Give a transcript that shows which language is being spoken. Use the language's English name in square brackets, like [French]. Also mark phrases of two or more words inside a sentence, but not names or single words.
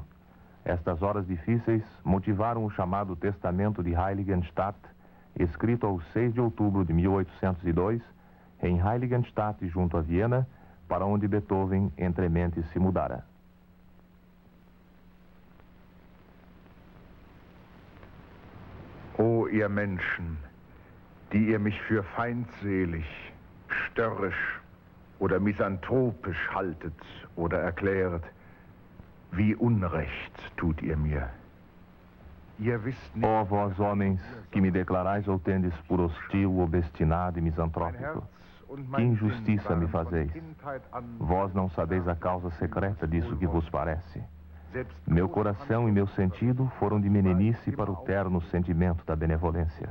[Portuguese] Estas horas difíceis motivaram o chamado Testamento de Heiligenstadt, escrito ao 6 de outubro de 1802, em Heiligenstadt, junto a Viena, para onde Beethoven entre mentes se mudara. [German] O ihr Menschen, die ihr mich für feindselig, störrisch oder misanthropisch haltet oder erklärt, wie Unrecht tut ihr mir. [Portuguese] Ó vós, homens, que me declarais ou tendes por hostil, obstinado e misantrópico, que injustiça me fazeis. Vós não sabeis a causa secreta disso que vos parece. Meu coração e meu sentido foram de meninice para o terno sentimento da benevolência.